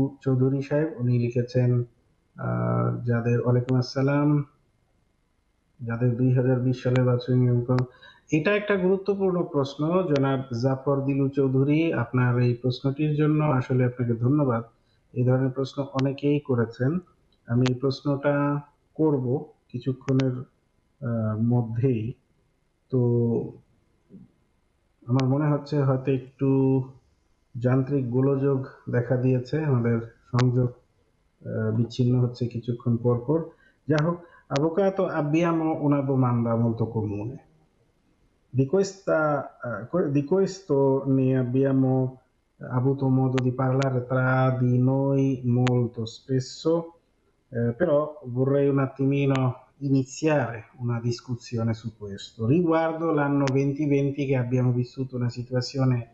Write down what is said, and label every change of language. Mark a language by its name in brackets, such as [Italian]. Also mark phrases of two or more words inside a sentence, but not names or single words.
[Bangla] চৌধুরী সাহেব উনি লিখেছেন যাদের [Arabic] وعليكم السلام [Bangla] যাদের 2020 সালের বাৎসরিক নিয়মকানুন এটা একটা গুরুত্বপূর্ণ প্রশ্ন জনাব জাফর দিলু চৌধুরী আপনার এই প্রশ্নটির জন্য আসলে আপনাকে ধন্যবাদ এই ধরনের প্রশ্ন অনেকেই করেছেন আমি এই প্রশ্নটা করব কিছুক্ষণের মধ্যেই তো আমার মনে হচ্ছে হয়তো একটু যান্ত্রিক গোলযোগ দেখা দিয়েছে আমাদের সংযোগ বিচ্ছিন্ন হচ্ছে কিছুক্ষণ পর পর যা হোক [Italian] avvocato abbiamo una domanda molto comune di questo ne abbiamo avuto modo di parlare tra di noi molto spesso però vorrei un attimino iniziare una discussione su questo riguardo l'anno 2020 che abbiamo vissuto una situazione